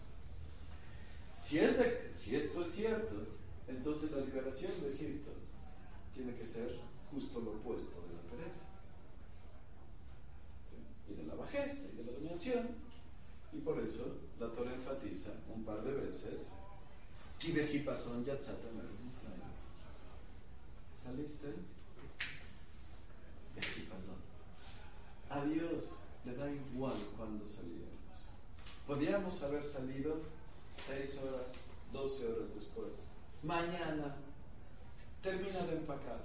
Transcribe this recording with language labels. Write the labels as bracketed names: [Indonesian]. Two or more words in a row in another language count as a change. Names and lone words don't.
[Spanish] Si esto es cierto, entonces la liberación de Egipto tiene que ser justo lo opuesto de la pereza. ¿Sí? Y de la bajeza y de la dominación. Y por eso la Torah enfatiza un par de veces: [Hebrew] כי בחפזון יצאת מארץ מצרים. [Spanish] ¿Saliste? Bejipason. A Dios le da igual cuando salíamos. Podíamos haber salido 6 horas, 12 horas después. Mañana termina de empacar.